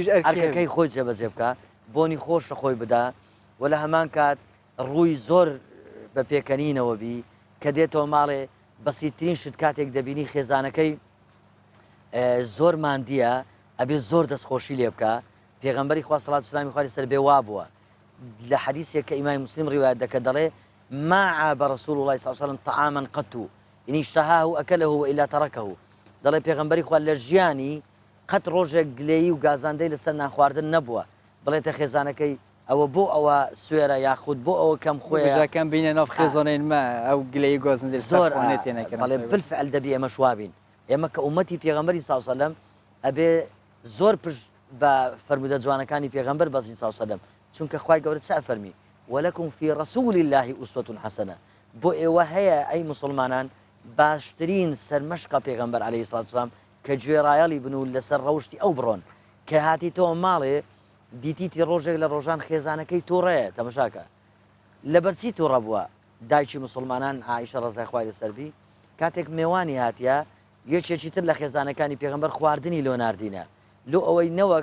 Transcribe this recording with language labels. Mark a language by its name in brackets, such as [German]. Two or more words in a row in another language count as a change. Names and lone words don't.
[Central Kurdish] ئەرکەکەی خۆی جێبەجێ بکە بۆنی خۆش لە خۆی بدا و لە هەمان کات ڕووی زۆر بە پێکەنینەوە بی کە دێتەوە ماڵێ بەسیترین شت کاتێک دەبینی خێزانەکەی زۆر ماندیە ئەبێ زۆر دەستخۆشی لێ بکە پێغەمبەری خوا سەڵات و سەلامی خوای لەسەر بێ وا بووە لە حەدیثێک کە ئیمامی موسلیم ڕیوایەت دەکات دەڵێ [Arabic] ما عاب رسول الله صلى الله عليه وسلم طعاما قط إن اشتهاه أكله وإلا تركه [Central Kurdish] دەڵێ پێغەمبەری خوا لە ژیانی قەت ڕۆژێک گلەیی و گازاندەی لەسەر ناخواردن نەبووە بڵێتە خێزانەکەی ئەوە بۆ ئەوە سوێرە یاخود بۆ ئەوە کەم خۆیەکەم بینە ناو خێزانین مە ئەو گلەی گازاندەی زۆر بەڵێ بالفعل دەبی ئێمە شوابین ئێمە کە ئومەتی پێغەمبەری [Arabic] صلی الله عليه وسلم [Central Kurdish] ئەبێ زۆر پشت بە فەرمودە جوانەکانی پێغەمبەر بەزین [Arabic] صلی الله عليه وسلم [Central Kurdish] چونکە خوای گەورە چا فەرمی [Arabic] ولكم في رسول الله أسوة حسنة [Central Kurdish] بۆ ئێوە هەیە ئەی مسلمانان باشترین سەرمەشقە پێغەمبەر [Arabic] عەلەیهی سڵات وسەلام [Central Kurdish] کە گوێڕایەڵی بن و لەسەر ڕەوشتی ئەو بڕۆن کە هاتیتەوە ماڵێ دیتیتی ڕۆژێک لە ڕۆژان خێزانەکەی تووڕەیە تەمەشاکە لەبەرچی تووڕە بووە دایکی مسلمانان عایشە ڕەزای خوای لەسەربی کاتێک میێوانی هاتیە یەکێکی تر لە خێزانەکانی پێغەمبەر خواردنی لۆ ناردینە لۆ ئەوەی نەوەک